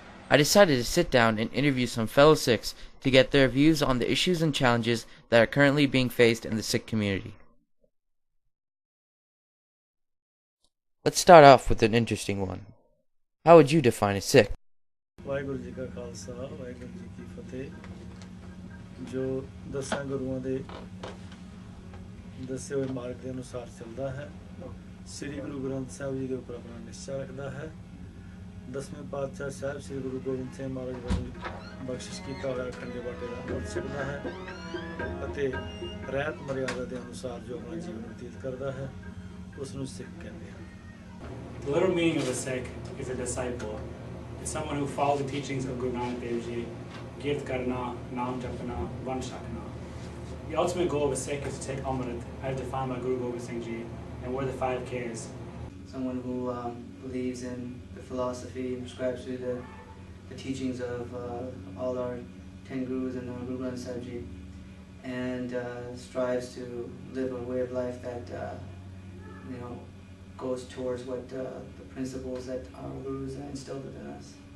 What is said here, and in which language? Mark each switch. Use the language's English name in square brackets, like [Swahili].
[English] I decided to sit down and interview some fellow Sikhs to get their views on the issues and challenges that are currently being faced in the Sikh community. Let's start off with an interesting one. How would you define a Sikh? [Punjabi] Waheguru ji ਕਾ ਖਾਲਸਾ ਵਾਹਿਗੁਰੂ ਜੀ ਕੀ ਫਤਿਹ ਜੋ ਦਸਾਂ ਗੁਰੂਆਂ ਦੇ ਦੱਸੇ ਹੋਏ ਮਾਰਗ ਦੇ ਅਨੁਸਾਰ ਚੱਲਦਾ ਹੈ ਸ੍ਰੀ ਗੁਰੂ ਗ੍ਰੰਥ ਸਾਹਿਬ ਜੀ ਦੇ ਉੱਪਰ ਆਪਣਾ ਨਿਸ਼ਚਾ ਰੱਖਦਾ ਹੈ ਦਸਵੇਂ ਪਾਤਸ਼ਾਹ ਸਾਹਿਬ ਸ੍ਰੀ ਗੁਰੂ ਗੋਬਿੰਦ ਸਿੰਘ ਮਹਾਰਾਜ ਵੱਲੋਂ ਬਖਸ਼ਿਸ਼ ਕੀਤਾ ਹੋਇਆ ਖੰਡੇ ਬਾਟੇ ਦਾ ਅੰਮ੍ਰਿਤ ਛਕਦਾ ਹੈ ਅਤੇ ਰਹਿਤ ਮਰਿਆਦਾ ਦੇ ਅਨੁਸਾਰ ਜੋ ਆਪਣਾ ਜੀਵਨ ਬਤੀਤ ਕਰਦਾ ਹੈ ਉਸ ਨੂੰ ਸਿੱਖ ਕਹਿੰਦੇ ਹਨ। [English] The literal meaning of a Sikh is a disciple. It's someone who follows the teachings of Guru Nanak Dev Ji, Girt Karna, Naam Japana, Van Shakna. The ultimate goal of a Sikh is to take Amrit, as defined by Guru Gobind Singh Ji, and wear the 5 Ks. Someone who believes in the philosophy and prescribes to the teachings of all our 10 gurus and Guru Granth Sahib Ji, and strives to live a way of life that goes towards what the principles that our gurus instilled within us.